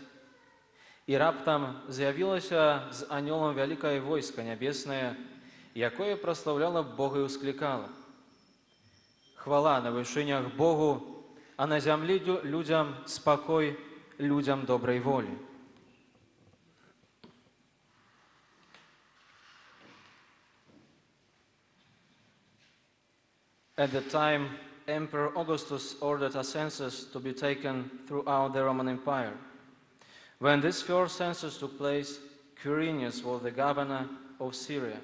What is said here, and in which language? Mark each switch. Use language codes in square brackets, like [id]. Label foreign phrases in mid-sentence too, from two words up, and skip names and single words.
[be] І раптам з'явілася з анёлам вялікае войска нябеснае, якое праслаўляла Бога і ўсклікала: «Хвала на вышынях Богу, а на зямлі людзям спакой, людзям добрай волі». [en] At the time, Emperor Augustus ordered a census to be taken throughout the Roman Empire. When this first census took place, Quirinius was the governor of Syria.